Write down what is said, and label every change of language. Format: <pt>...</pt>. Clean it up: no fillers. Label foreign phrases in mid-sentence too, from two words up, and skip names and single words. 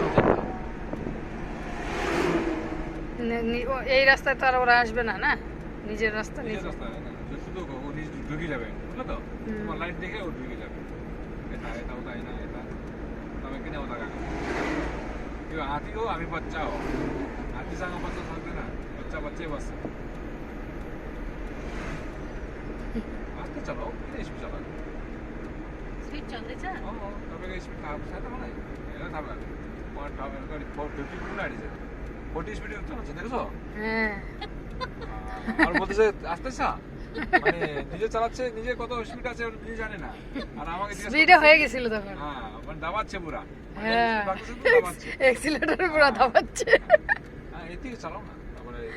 <bn>এই রাস্তায় তো আর ওরা আসবে না না নিজের রাস্তা নিজের রাস্তা শুধু ও নিজে ঢুকে যাবে বুঝলো তো তোমার লাইট দেখে ও ঢুকে যাবে এটা এটা</bn> <ne>उता होइन यता तपाईँ किन उता गएको त्यो हात्ती हो हामी बच्चा हो हात्तीसँग बच्चा सक्दैन बच्चा बच्चै बस्छ आस्ते चलाऊ किन स्पिड चलाएको स्पिड चल्दैछ तपाईँको स्पिड थाहा छ त मलाई हेर थाहा भयो म तपाईँको अलिक 50 पुरा आँटिछ 40 स्पिड चलाउँछ देख्छौ</ne> <bn>আর বলতেছে আসতেছে মানে নিজে চালাচ্ছে নিজে কত স্পিড আছে নিজে জানে না আর আমাকে স্পিডে হয়ে গিয়েছিল তখন হ্যাঁ মানে দাবাচ্ছে পুরা হ্যাঁ এক্সিলারেটর পুরো দাবাচ্ছে হ্যাঁ এদিকে চালাও না তারপরে</bn>